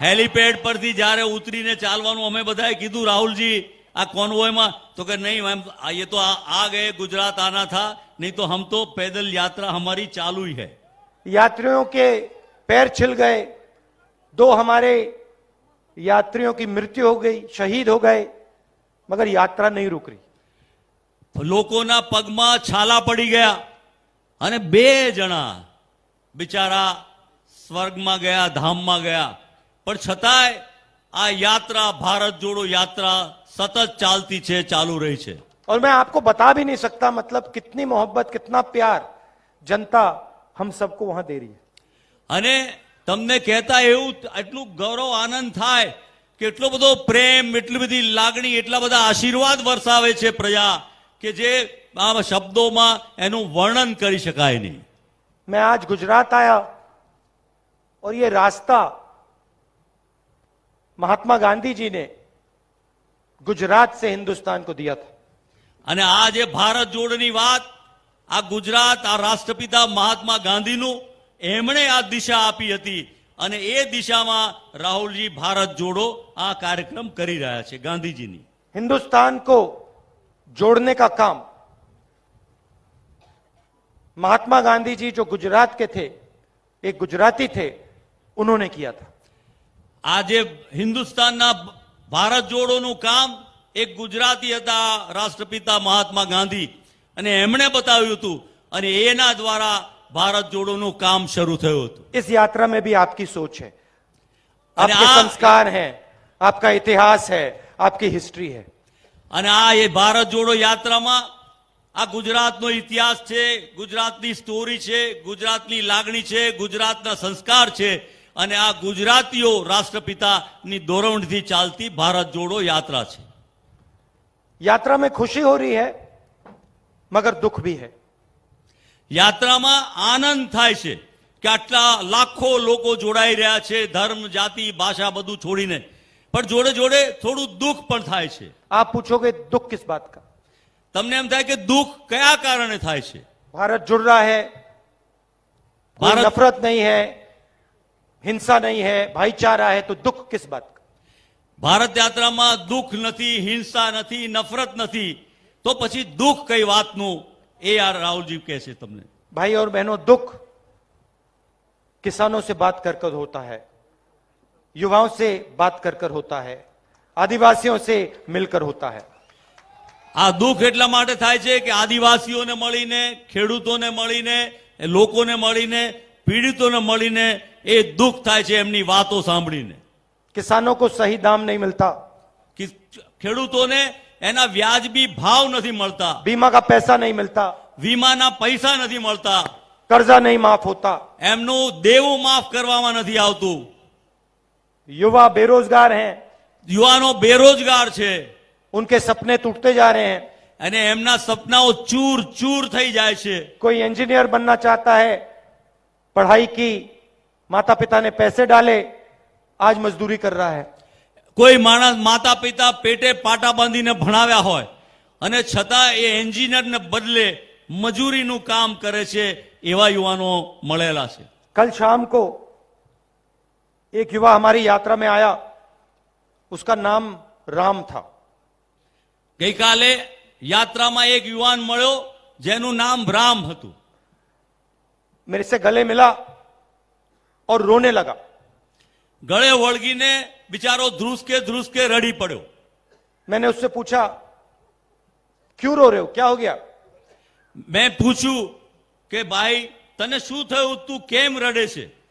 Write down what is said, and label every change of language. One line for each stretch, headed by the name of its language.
Gujarati: Helipad પરથી જ્યારે ઉતરીને ચાલવાનું અમે બધાએ કીધું રાહુલજી આ કોન્વોયમાં તો કે નહીં
Hindi: मैम ये तो आ गए गुजरात आना था नहीं तो हम तो पैदल यात्रा हमारी चालू ही है। यात्रियों के पैर छिल गए, 2 हमारे यात्रियों की मृत्यु हो गई, शहीद हो गए, मगर यात्रा नहीं रुक रही।
Gujarati: લોકોના પગમાં છાલા પડી ગયા અને 2 જણા બિચારા સ્વર્ગમાં ગયા, ધામમાં ગયા, પણ છતાંય આ યાત્રા ભારત જોડો યાત્રા સતત ચાલતી છે, ચાલુ રહી છે।
Hindi: और मैं आपको बता भी नहीं सकता मतलब कितनी मोहब्बत, कितना प्यार जनता हम सबको वहां दे रही है।
Gujarati: અને તમને કહેતા એવું એટલું ગૌરવ આનંદ થાય કે એટલો બધો પ્રેમ, એટલી બધી લાગણી, એટલા બધા આશીર્વાદ વરસાવે છે પ્રજા કે જે આ શબ્દોમાં એનું વર્ણન કરી શકાય નહીં।
Hindi: मैं आज गुजरात आया और ये रास्ता महात्मा गांधी जी ने गुजरात से हिंदुस्तान को दिया था।
Gujarati: અને આ જે ભારત જોડની વાત આ ગુજરાત, આ રાષ્ટ્રપિતા મહાત્મા ગાંધીનું એમણે આ દિશા આપી હતી અને એ દિશામાં રાહુલજી ભારત જોડો આ કાર્યક્રમ કરી રહ્યા છે ગાંધીજીની।
Hindi: हिंदुस्तान को जोड़ने का काम महात्मा गांधी जी जो गुजरात के थे, एक गुजराती थे, उन्होंने किया था।
Gujarati: આજે હિન્દુસ્તાનના ભારત જોડોનું કામ એક ગુજરાતી હતા રાષ્ટ્રપિતા મહાત્મા ગાંધી અને એમણે બતાવ્યું હતું અને એના દ્વારા ભારત જોડોનું કામ શરૂ થયું હતું।
Hindi: इस यात्रा में भी आपकी सोच है, अरे आपके आप- संस्कार है, आपका इतिहास है, आपकी हिस्ट्री है।
Gujarati: અને આ એ ભારત જોડો યાત્રામાં આ ગુજરાતનો ઇતિહાસ છે, ગુજરાતની સ્ટોરી છે, ગુજરાતની લાગણી છે, ગુજરાતના સંસ્કાર છે અને આ ગુજરાતીઓ રાષ્ટ્રપિતાની દોરવણીથી ચાલતી ભારત જોડો યાત્રા છે।
Hindi: यात्रा में खुशी हो रही है मगर दुख भी है।
Gujarati: યાત્રામાં આનંદ થાય છે કે આટલા લાખો લોકો જોડાઈ રહ્યા છે, ધર્મ, જાતિ, ભાષા બધું છોડીને, પણ જોડે જોડે થોડું દુઃખ પણ થાય છે।
Hindi: आप पूछोगे दुख किस बात का?
Gujarati: તમને એમ થાય કે દુઃખ કયા કારણે થાય છે?
Hindi: भारत जुड़ रहा है, कोई भारत- नफरत नहीं है, हिंसा नहीं है, भाईचारा है, तो दुख किस बात का?
Gujarati: ભારત યાત્રામાં દુઃખ નથી, હિંસા નથી, નફરત નથી, તો પછી દુઃખ કઈ વાતનું એ આ રાહુલજી કહેશે તમને।
Hindi: भाई और बहनों, दुख किसानों से बात कर कर होता है, युवाओं से बात कर कर होता है, आदिवासियों से मिलकर होता है।
Gujarati: આ દુઃખ એટલા માટે થાય છે કે આદિવાસીઓને મળીને, ખેડૂતોને મળીને, લોકોને મળીને, પીડિતોને મળીને એ દુઃખ થાય છે એમની વાતો સાંભળીને।
Hindi: किसानों को सही दाम नहीं मिलता,
Gujarati: કે ખેડૂતોને એના વ્યાજબી ભાવ નથી મળતા,
Hindi: बीमा का पैसा नहीं मिलता,
Gujarati: વીમાના પૈસા નથી મળતા,
Hindi: कर्जा नहीं माफ होता,
Gujarati: એમનું દેવું માફ કરવામાં નથી આવતું,
Hindi: युवा बेरोजगार हैं,
Gujarati: યુવાનો બેરોજગાર છે
Hindi: उनके सपने टूटते जा रहे हैं।
Gujarati: અને એમના સપનાઓ ચૂર ચૂર થઈ જાય છે।
Hindi: कोई इंजीनियर बनना चाहता है, पढ़ाई की, माता पिता ने पैसे डाले, आज मजदूरी कर रहा है।
Gujarati: કોઈ માણસ માતા પિતા પેટે પાટા બાંધીને ભણાવ્યા હોય અને છતાં એ એન્જિનિયરને બદલે મજૂરીનું કામ કરે છે એવા યુવાનો મળેલા છે।
Hindi: कल शाम को एक युवा हमारी यात्रा में आया, उसका नाम राम था।
Gujarati: ગઈકાલે યાત્રામાં એક યુવાન મળ્યો જેનું નામ રામ હતું।
Hindi: मेरे से गले मिला और रोने लगा।
Gujarati: ગળે વળગીને બિચારો ધ્રુસકે રડી પડ્યો।
Hindi: मैंने उससे पूछा, क्यों रो रहे हो, क्या हो गया?
Gujarati: મેં પૂછ્યું કે ભાઈ તને શું થયું, તું કેમ રડે છે?